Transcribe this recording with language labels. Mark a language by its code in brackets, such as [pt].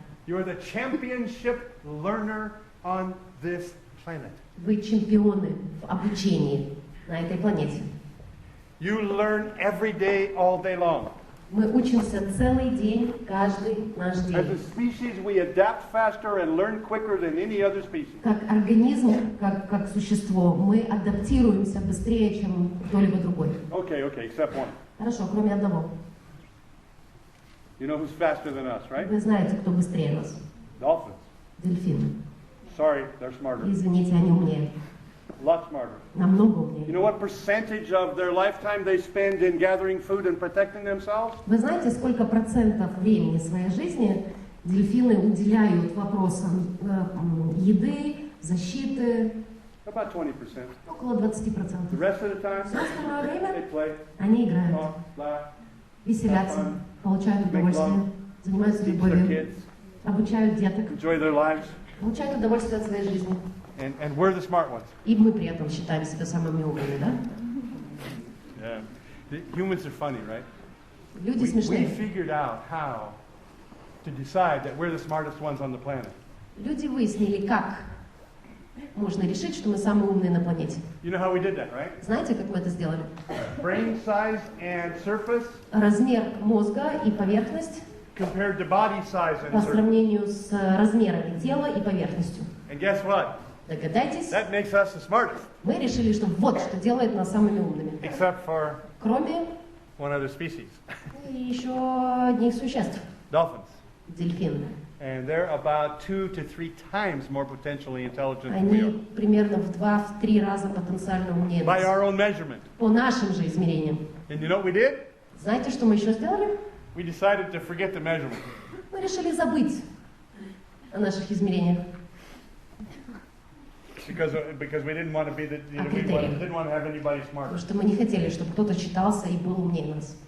[en] You are the championship learner on this planet. [ru] Вы чемпионы в обучении на этой планете. [en] You learn every day, all day long. [ru] Мы учимся целый день, каждый наш [en] As a [ru] день. [en] species, we adapt faster and learn quicker than any other species. [ru] Как организм, как существо, мы адаптируемся быстрее, чем кто-либо другой. [en] Okay, except one. [ru] Хорошо, кроме одного. [en] You know who's faster than us, right? [ru] Вы знаете, кто быстрее нас? [en] Dolphins. [ru] Дельфины. [en] Sorry, they're smarter. [ru] Извините, они умнее. [en] A lot smarter. [ru] Намного [en] You [ru] умнее. [en] know what percentage of their lifetime they spend in gathering food and protecting themselves? [ru] Вы знаете, сколько процентов времени своей жизни дельфины уделяют вопросам еды, защиты? [en] About 20%. [ru] Около 20%. [en] The rest of the time, [ru] Все остальное [en] they [ru] время [en] play, [ru] они играют, [en] talk, laugh, [ru] веселятся, получают удовольствие, занимаются [en] teach their [ru] любовью, [en] kids, [ru] обучают деток, [en] enjoy their lives, [ru] получают удовольствие от своей жизни. [en] and we're the smart ones. [ru] И мы при этом считаем себя самыми умными, да? [en] Yeah. The humans are funny, right? [ru] Люди [en] We [ru] смешные. [en] figured out how to decide that we're the smartest ones on the planet. [ru] Люди выяснили, как можно решить, что мы самые умные на планете. [en] You know how we did that, right? [ru] Знаете, как мы это сделали? [en] Brain size and surface [ru] Размер мозга и поверхность [en] compared to body size [ru] по [en] and surface. [ru] сравнению с размерами тела и поверхностью. [en] And guess what? [ru] Догадайтесь, [en] That makes us the smartest, [ru] мы решили, что вот что делает нас самыми умными. [en] except for [ru] Кроме [en] one other species, [ru] еще одних существ. [en] dolphins. [ru] Дельфины. [en] And they're about 2 to 3 times more potentially intelligent than we are. [ru] Они примерно в 2-3 раза потенциально умнее [en] By [ru] нас. [en] our own measurement. [ru] По нашим же измерениям. [en] And you know what we did? [ru] Знаете, что мы еще сделали? [en] We decided to forget the measurement. [ru] Мы решили забыть о наших измерениях. [en] Because we didn't want to be the, you know, [ru] Критериев. [en] didn't want to have anybody smarter. [ru] Потому что мы не хотели, чтобы кто-то считался и был умнее нас.